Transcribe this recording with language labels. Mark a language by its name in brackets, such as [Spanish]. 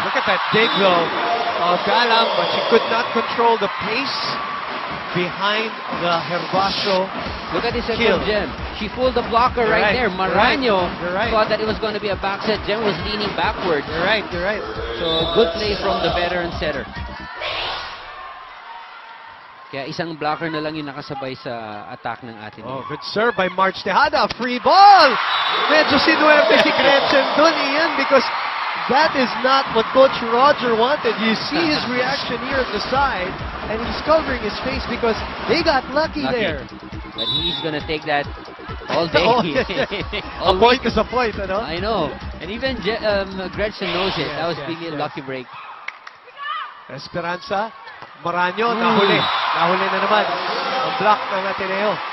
[English] Look at that dig though of Galang, but she could not control the pace behind the Herbacio. Look at this set from Jem. She fooled the blocker right there. Maraño thought that it was going to be a back set. Jem was leaning backwards. You're right. So good play from the veteran setter. [Filipino] Kaya isang blocker na lang yung nakasabay sa attack ng Ateneo. [English] Oh, good serve by March Tejada. Free ball! [Filipino] Medyo sinuwerte si Gretchen dun, [English] Ian, because that is not what Coach Roger wanted. You see his reaction here at the side, and he's covering his face because they got lucky there. But he's gonna take that all day. A point is a point, ano? I know. And even Gretchen knows it. That was really a lucky break. [Filipino] Esperanza. Maraño, nahuli. Nahuli na naman ang block ng Ateneo.